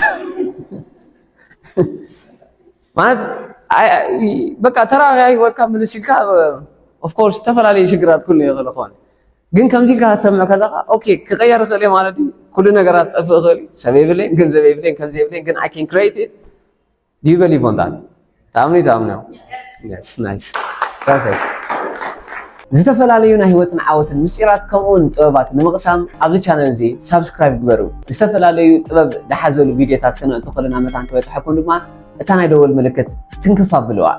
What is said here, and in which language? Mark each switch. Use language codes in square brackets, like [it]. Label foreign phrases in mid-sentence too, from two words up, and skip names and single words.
[ti] ማለት በቃ ተራኺ ሂወትካ ምልስ ኢልካ ኦፍኮርስ ዝተፈላለዩ ሽግራት ኩሉ ይኽእል ክኾን ግን ከምዚ ኢልካ ክትሰምዕ ከለኻ ኦኬ ክቀየር ይኽእል እየ ማለት እዩ ኩሉ ነገራት ጠፍእ ይኽእል እዩ ሰብ የብለይን ገንዘብ የብለይን ከምዚ የብለይን ግን [en] I can create it do you believe on that [ti] ተኣምኑ [en] Yes, nice. Perfect. [ti] ዝተፈላለዩ ናይ ሂወትን ዓወትን ምስጢራት ከምኡውን ጥበባት ንምቕሳም ኣብዚ ቻነል እዚ ሳብስክራይብ ግበሩ ዝተፈላለዩ ጥበብ ዝሓዘሉ ቪድዮታት ክነእቱ ከለና መታን ክበፅሐኩም ድማ እታ ናይ ደወል ምልክት ትንክፍ ኣቢልዋ